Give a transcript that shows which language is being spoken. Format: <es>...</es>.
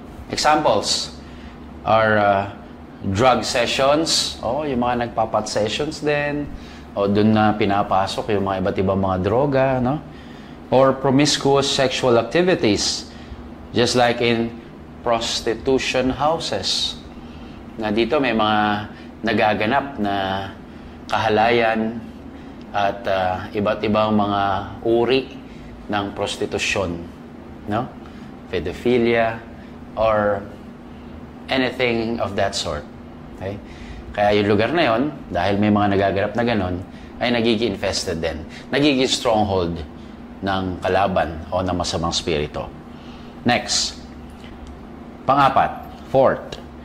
<en>Examples are drug sessions,</en> <tl>yung mga nagpapat sessions din, o dun na pinapasok yung mga iba't ibang mga droga, no?</tl> <en>Or promiscuous sexual activities, just like in prostitution houses.</en> <tl>Na dito may mga nagaganap na kahalayan at iba't ibang mga uri ng prostitusyon, no?</tl> <en>Pedophilia or anything of that sort.</en> <tl>Okay? Kaya yung lugar na yon, dahil may mga nagaganap na ganon, ay nagiging infested din. Nagiging stronghold ng kalaban o ng masamang spirito. Next. Pang-apat. Fourth.</tl>